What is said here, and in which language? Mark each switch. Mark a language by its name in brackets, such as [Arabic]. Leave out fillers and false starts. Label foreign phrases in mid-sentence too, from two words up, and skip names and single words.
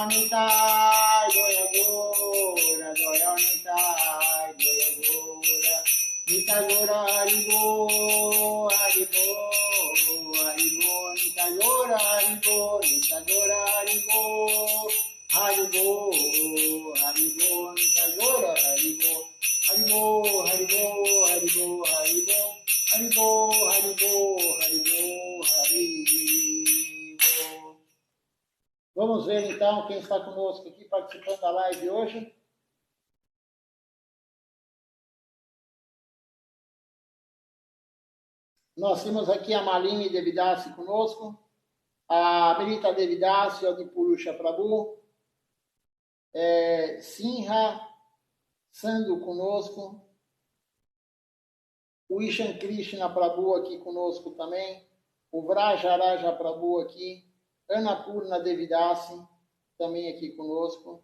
[Bangla] নিতাই, জয় গোরা, জয় নিতাই, জয় গোরা, নিতাই গোরা হরিবো, হরিবো, হরিবো, নিতাই গোরা হরিবো, নিতাই গোরা হরিবো, হরিবো, হরিবো, নিতাই গোরা হরিবো, হরিবো, হরিবো, হরিবো, হরিবো. হরিবো, হরিবো, হরিবো, হরিবো. [Portuguese] Vamos ver então quem está conosco aqui participando da live hoje. Nós temos aqui a Malini Devidasi conosco, a Amrita Devidasi, o de Purusha Prabhu, Sinha Sandhu conosco, o Ishan Krishna Prabhu aqui conosco também, o Vrajaraja Prabhu aqui, Annapurna Devidasi também aqui conosco.